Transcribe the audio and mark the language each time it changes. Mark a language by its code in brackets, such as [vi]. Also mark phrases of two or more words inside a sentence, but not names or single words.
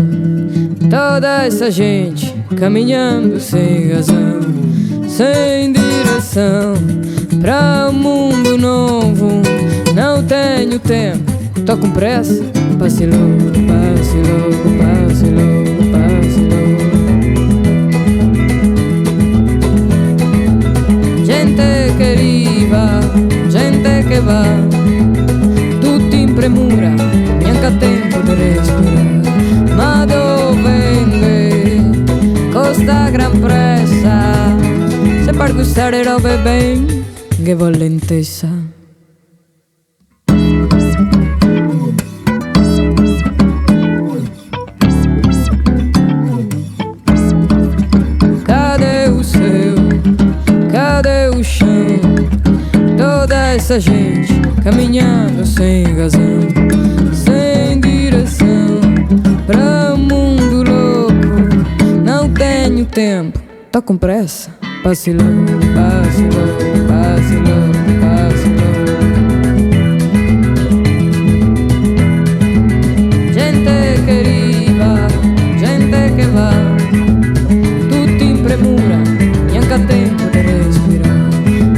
[pt] Toda essa gente caminhando sem razão, sem direção, pra um mundo novo. Não tenho tempo, tô com pressa. Passe logo, passe logo, passe logo, passe logo. [it] Gente che arriva, gente che va, tutti in premura, neanche tempo di respirare. Ma dove costa gran pressa, se per gustare robe ben che volentessa. [pt] Cadê o céu? Cadê o chão? Toda essa gente caminhando sem razão, sem direção, pra um mundo louco. Não tenho tempo, tô com pressa. Passe logo, passe logo, passe logo, passe logo. [it] Gente che arriva, gente che va, tutti in premura, neanche tempo di respirare.